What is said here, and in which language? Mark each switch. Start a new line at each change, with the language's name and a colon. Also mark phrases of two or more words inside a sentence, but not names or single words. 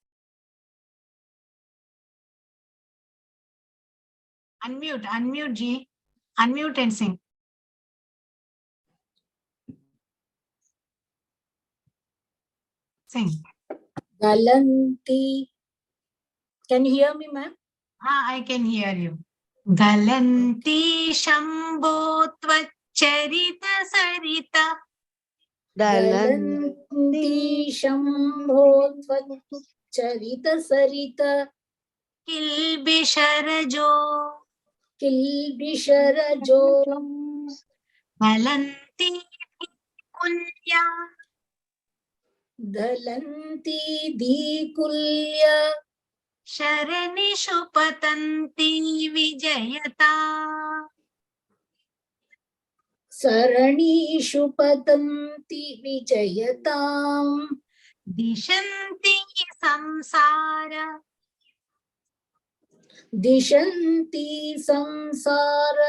English: Unmute ji. Unmute and sing. Sing. Galanti. Can you hear me, ma'am? I can hear you.
Sanskrit: गलन्ती शम्भो त्वच्चरित सरिता. गलन्ती शम्भो त्वच्चरित सरिता. Kilbisharajo. Kilbisharajo. गलन्ती कुल्या. दलन्ती धीकुल्या. सरणिषु पतन्ती विजयता. सरणिषु पतन्ती विजयताम्. दिशन्ती संसार. दिशन्ती संसार.